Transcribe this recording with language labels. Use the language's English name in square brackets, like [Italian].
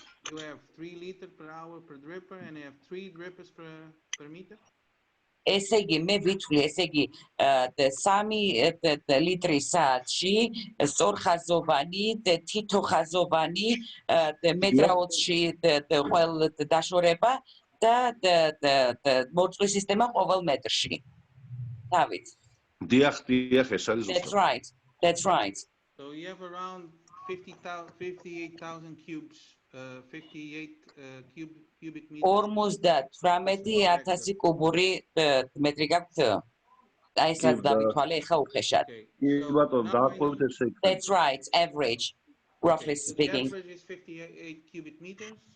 [English] You have 3 liters per hour per dripper, and you have 3 drippers per meter. [Georgian] ესე იგი, მე ვითვლი, ესე იგი, 3 ლიტრი საათში, სწორხაზოვანი, თითო ხაზოვანი, მეტრაოცში ყოველ დაშორება და მორწყვის სისტემა ყოველ მეტრში. დავით. დიახ, ეს არის ზუსტად. [English] That's right. So you have around 58,000 cubes, 58 cubic meters. [Georgian] 58,000 კუბური მეტრი გაქვთ. აი ეს რაც დავითვალე ხა უხეშად. კი ბატონო, დაახლოებით ესე იქნება. [English] That's right, average, roughly speaking. The average is 58 cubic meters.